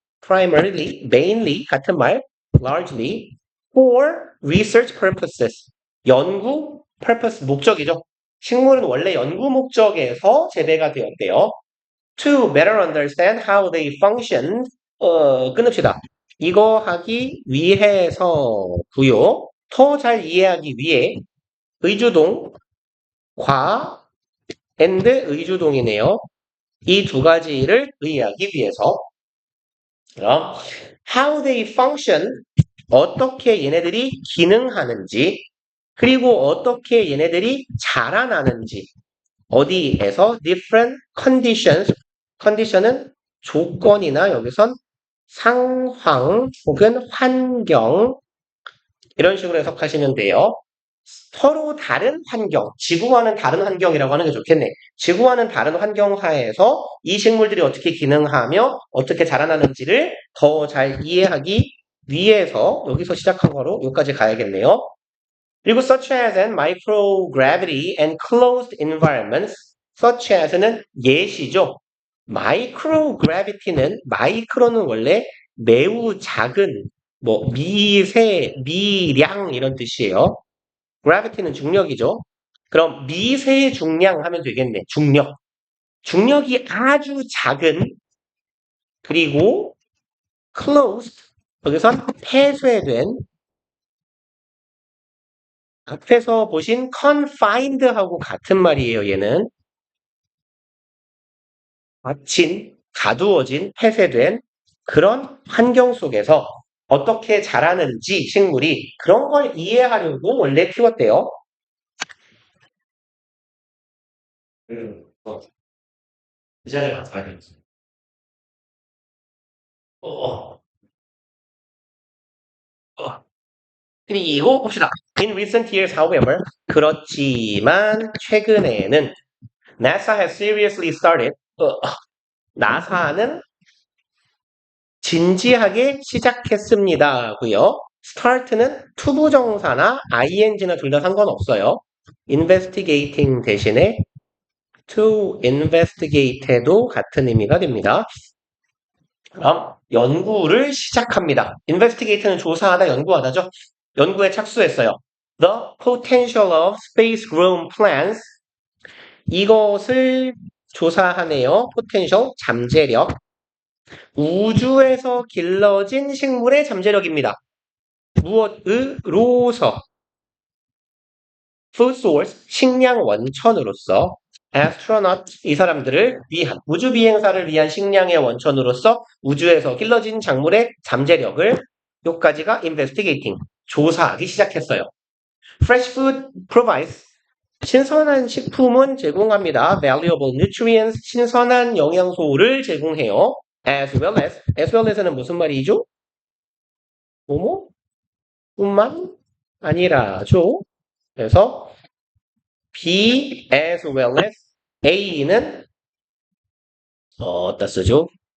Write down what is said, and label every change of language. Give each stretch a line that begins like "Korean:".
English: primarily, mainly 같은 말, largely for research purposes.
Korean: 연구 purpose 목적이죠. 식물은 원래 연구 목적에서 재배가 되었대요.
English: To better understand how they function.
Korean: 끊읍시다. 이거 하기 위해서고요. 더 잘 이해하기 위해 의주동 과 and 의주동이네요. 이 두 가지를 의하기 위해서. 그럼 how they function 어떻게 얘네들이 기능하는지 그리고 어떻게 얘네들이 자라나는지 어디에서 different conditions condition은 조건이나 여기선 상황 혹은 환경 이런 식으로 해석하시면 돼요. 서로 다른 환경, 지구와는 다른 환경이라고 하는 게 좋겠네. 지구와는 다른 환경 하에서 이 식물들이 어떻게 기능하며 어떻게 자라나는지를 더 잘 이해하기 위해서 여기서 시작한 거로 여기까지 가야겠네요. 그리고
English: such as and microgravity and closed environments, such as는 예시죠.
Korean: microgravity는 마이크로는 원래 매우 작은 뭐 미세, 미량 이런 뜻이에요. gravity는 중력이죠. 그럼 미세 중량 하면 되겠네. 중력. 중력이 아주 작은 그리고 closed 여기선 폐쇄된 앞에서 보신 confined하고 같은 말이에요. 얘는 닫힌, 가두어진, 폐쇄된 그런 환경 속에서 어떻게 자라는지 식물이 그런 걸 이해하려고 원래 키웠대요. 그 자리에 가서 봐야겠어. 어, 어, 어. 그리고 봅시다.
English: In recent years, however,
Korean: 그렇지만 최근에는
English: NASA has seriously started.
Korean: 나사는 진지하게 시작했습니다고요. start는 투부정사나 ing나 둘 다 상관없어요. investigating 대신에 to investigate도 같은 의미가 됩니다. 그럼 연구를 시작합니다. investigate는 조사하다, 연구하다죠. 연구에 착수했어요.
English: The potential of space room plants.
Korean: 이것을 조사하네요. potential, 잠재력. 우주에서 길러진 식물의 잠재력입니다. 무엇으로서? food source, 식량 원천으로서. astronaut, 이 사람들을 위한, 우주 비행사를 위한 식량의 원천으로서 우주에서 길러진 작물의 잠재력을, 요까지가 investigating, 조사하기 시작했어요.
English: fresh food provides,
Korean: 신선한 식품은 제공합니다. valuable nutrients, 신선한 영양소를 제공해요. as well as는 무슨 말이죠? 뭐뭐? 뿐만 아니라죠. 그래서 B as well as A는 어디다 쓰죠?